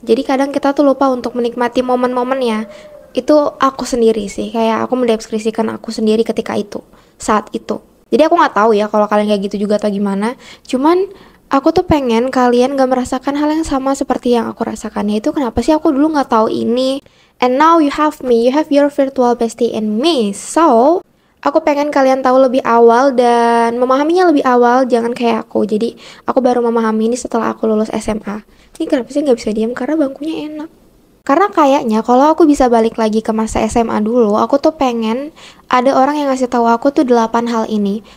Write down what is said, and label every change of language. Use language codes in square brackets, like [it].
[id] Jadi kadang kita tuh lupa untuk menikmati momen-momennya. Itu aku sendiri sih, kayak aku mendeskripsikan aku sendiri ketika itu, saat itu. Jadi aku nggak tahu ya kalau kalian kayak gitu juga atau gimana. Cuman aku tuh pengen kalian gak merasakan hal yang sama seperti yang aku rasakan. Yaitu kenapa sih aku dulu nggak tahu ini. [en] And now you have me, you have your virtual bestie in me. [id] So, aku pengen kalian tahu lebih awal dan memahaminya lebih awal. Jangan kayak aku. Jadi aku baru memahami ini setelah aku lulus SMA. Ini kenapa sih nggak bisa diam? Karena bangkunya enak. Karena kayaknya kalau aku bisa balik lagi ke masa SMA dulu, aku tuh pengen ada orang yang ngasih tahu aku tuh 8 hal ini.